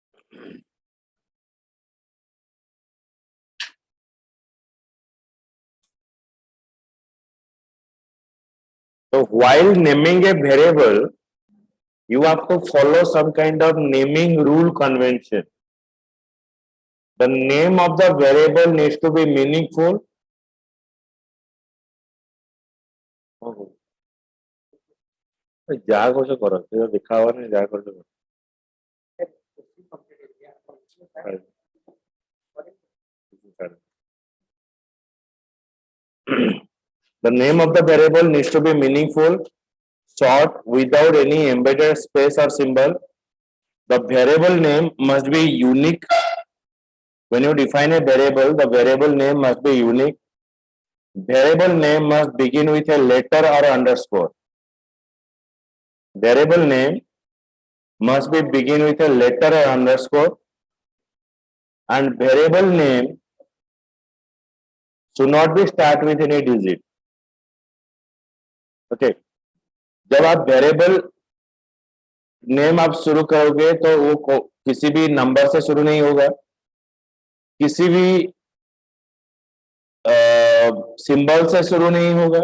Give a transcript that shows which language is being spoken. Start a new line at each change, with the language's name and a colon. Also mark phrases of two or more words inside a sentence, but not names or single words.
English: So while naming a variable, you have to follow some kind of naming rule convention. The name of the variable needs to be meaningful.
Odia: ଯାହା କରୁଛ କର, ଦେଖା ହବନି, ଯାହା କରୁଛ କର।
English: The name of the variable needs to be meaningful, short, without any embedded space or symbol. The variable name must be unique. When you define a variable, the variable name must be unique. Variable name must begin with a letter or underscore. Variable name must be begin with a letter or underscore, and variable name should not be start with any digit. Okay.
Hindi: जब आप
English: variable name
Hindi: आप शुरू करोगे तो वो किसी भी नंबर से शुरू नहीं होगा, किसी भी सिंबल से शुरू नहीं होगा।